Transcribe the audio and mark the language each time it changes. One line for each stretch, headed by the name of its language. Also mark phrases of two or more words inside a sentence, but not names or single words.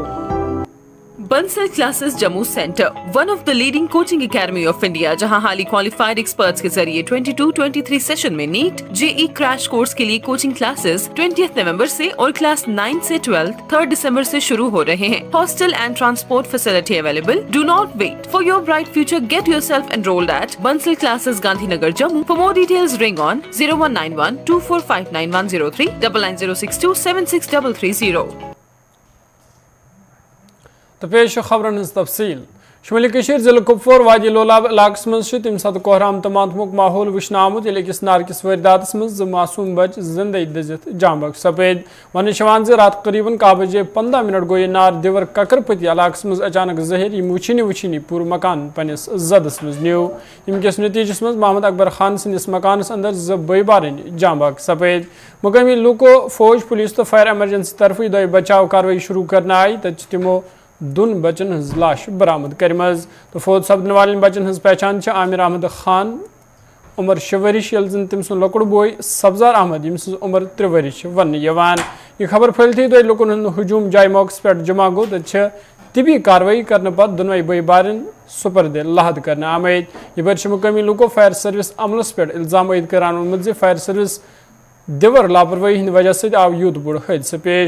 Hindi: बंसल क्लासेस जम्मू सेंटर,
English: one of the leading coaching academy of India,
Hindi: जहां
English: highly qualified experts
Hindi: के जरिए 22-23 सेशन में नीट जेई
English: crash course
Hindi: के लिए कोचिंग क्लासेस 20 नवंबर से और क्लास 9 से 12 3 दिसंबर से शुरू हो रहे हैं।
English: hostel and transport facility available. do not wait for your bright future, get yourself enrolled at Bansal Classes Gandhinagar Jammu. for more details ring on 019124599103 9906276330।
Kashmiri: तो पेश खबरन हज तफसील। शुमाली कशीर जिला कुपवार वादी लोलाब इलाकस मज तम सत कोहराम तमातमुक माहौल वुचन आमुत येले किस नारकिस वारदातस मज मासूम बच जिंदगी दजित जांबक सपेद। वन रात करीबन 1 बजे 15 मिनट गो यह नार दिवर ककरपति इलाकस मज अचानक जहर यम वुचनी पूर मकान पनिस जदस मज न्यू। यमकिस नतीजस मज मोहम्मद अकबर खान सिंदिस मकानस अंदर ज बई बारन जांबक सपेद। मुकामी लूको फौज पुलिस तो फायर एमरजेंसी तरफ दो बचाव कार्रवाई शुरू करना आई तो तमो दुन बचन हज लाश बरामद करमज। तो फौज सपदन वालन बचन हज पहचान आमिर अहमद खान उमर 6 वरिश यल जन तम सुन लकड़ बोय सब्जार अहमद यम उमर 3 वरिश वन। यह खबर फैलती दो लुकन हजूम जाय मौके पे जमा गो तो तिबी कार्रवाई करने पर दोनों बई बारन सुपर्द लहद करने आमद। यह बर्श मुकामी लुको फायर सर्विस अमलस पे इल्जाम ईद करान फायर सर्विस दिवर लापरवाही हंद वजह से आव यूत बुड़ हादसा पेश।